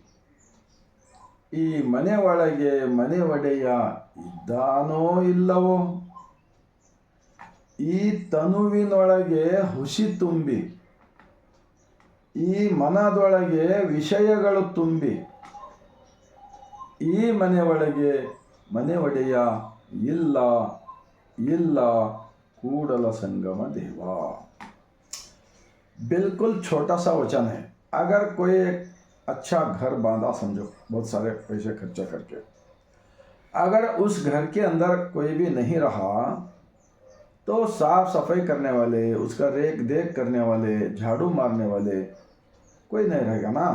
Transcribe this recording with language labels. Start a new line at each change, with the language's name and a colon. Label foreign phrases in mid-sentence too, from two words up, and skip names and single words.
Kannada: ಈ ಮನೆ ಒಳಗೆ ಮನೆ ಒಡೆಯ ಇದ್ದಾನೋ ಇಲ್ಲವೋ, ಈ ತನುವಿನೊಳಗೆ ಹುಸಿ ತುಂಬಿ, ಈ ಮನದೊಳಗೆ ವಿಷಯಗಳು ತುಂಬಿ, ಈ ಮನೆ ಒಳಗೆ ಮನೆ ಒಡೆಯ ಇಲ್ಲ ಇಲ್ಲ कूड़ल संगम देवा.
Hindi: बिल्कुल छोटा सा वचन है. अगर कोई एक अच्छा घर बांधा, समझो बहुत सारे पैसे खर्चा करके, अगर उस घर के अंदर कोई भी नहीं रहा तो साफ सफाई करने वाले, उसका रेख देख करने वाले, झाड़ू मारने वाले कोई नहीं रहेगा ना.